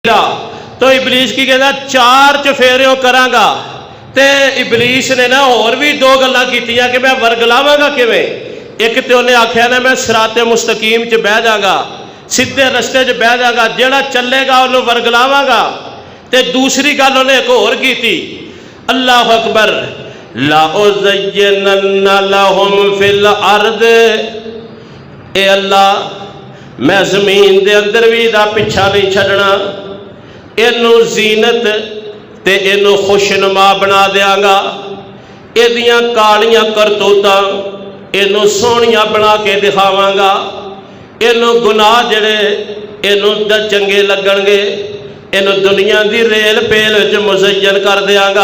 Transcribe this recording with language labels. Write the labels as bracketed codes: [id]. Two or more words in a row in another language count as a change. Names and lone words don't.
[pa] ਤੋ ਇਬਲੀਸ ਕੀ ਕਹਿਤਾ ਚਾਰ ਚਫੇਰੇ ਕਰਾਂਗਾ। ਤੇ ਇਬਲੀਸ ਨੇ ਨਾ ਹੋਰ ਭੀ ਦੋ ਗੱਲਾਂ ਕੀਤੀਆਂ ਕਿ ਮੈਂ ਵਰਗਲਾਵਾਂਗਾ ਕਿਵੇਂ। ਇੱਕ ਤੋ ਉਨ੍ਹੇਂ ਆਖਿਆ ਨਾ ਮੈਂ ਸਿਰਾਤੇ ਮੁਸਤਕੀਮ ਚ ਬਹਿ ਜਾਗਾ, ਸਿੱਧੇ ਰਸਤੇ ਚ ਬਹਿ ਜਾਗਾ, ਜਿਹੜਾ ਚੱਲੇਗਾ ਉਨ੍ਹੇਂ ਵਰਗਲਾਵਾਂਗਾ। ਤੇ ਦੂਸਰੀ ਗੱਲ ਉਨ੍ਹੇਂ ਇੱਕ ਹੋਰ ਕੀਤੀ, [ar] الله أكبر، لأزينن لهم في الأرض, [pa] ਏ ਅੱਲਾਹ ਮੈਂ ਜ਼ਮੀਨ ਦੇ ਅੰਦਰ ਭੀ ਇਹਦਾ ਪਿੱਛਾ ਨਹੀਂ ਛੱਡਣਾ, ਇਨੂੰ ਜ਼ੀਨਤ ਤੇ ਇਨੂੰ ਖੁਸ਼ਨੁਮਾ ਬਣਾ ਦੇਂਗਾ, ਇਹਦੀਆਂ ਕਾਲੀਆਂ ਕਰਤੂਤਾਂ ਇਨੂੰ ਸੋਹਣੀਆਂ ਬਣਾ ਕੇ ਦਿਖਾਵਾਂਗਾ, ਇਨੂੰ ਗੁਨਾਹ ਜਿਹੜੇ ਇਨੂੰ ਚੰਗੇ ਲੱਗਣਗੇ, ਇਨੂੰ ਦੁਨੀਆ ਕੀ ਰੇਲ ਪੇਲ ਚ ਮੁਜ਼ੱਯਨ ਕਰ ਦੇਂਗਾ।